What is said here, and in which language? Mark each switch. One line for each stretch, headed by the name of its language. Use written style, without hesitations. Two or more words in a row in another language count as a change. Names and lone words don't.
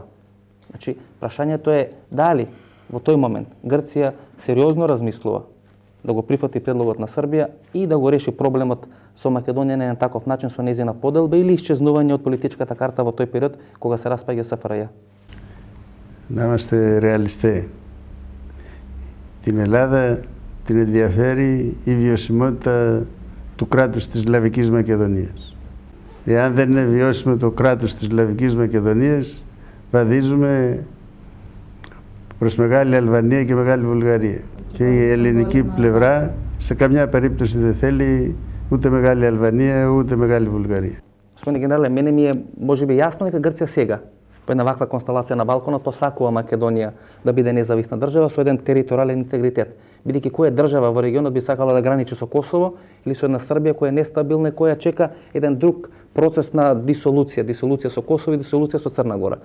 Macedonian: Значи, прашањето е дали во тој момент Грција сериозно размислува да го прифати предлогот на Србија и да го реши проблемот со Македонија на еден таков начин со нејзина поделба или исчезнување од политичката карта во тој период кога се распаѓа СФРЈ.
Greek: Να είμαστε ρεαλιστές. Την Ελλάδα την ενδιαφέρει η βιωσιμότητα του κράτους της Λαβικής Μακεδονίας. Εάν δεν είναι βιώσιμο το κράτος της Λαβικής Μακεδονίας, βαδίζουμε προς Μεγάλη Αλβανία και Μεγάλη Βουλγαρία. Και η ελληνική πλευρά σε καμιά περίπτωση δεν θέλει ούτε Μεγάλη Αλβανία, ούτε Μεγάλη Βουλγαρία.
Macedonian: Господине генерале, мене ми е можеби јасно дека Грција сега по една ваква констелација на Балканот посакува Македонија да биде независна држава со еден територијален интегритет. Бидејќи која држава во регионот би сакала да граничи со Косово или со една Србија која е нестабилна и која чека еден друг процес на дисолуција со Косово и дисолуција со Црна Гора.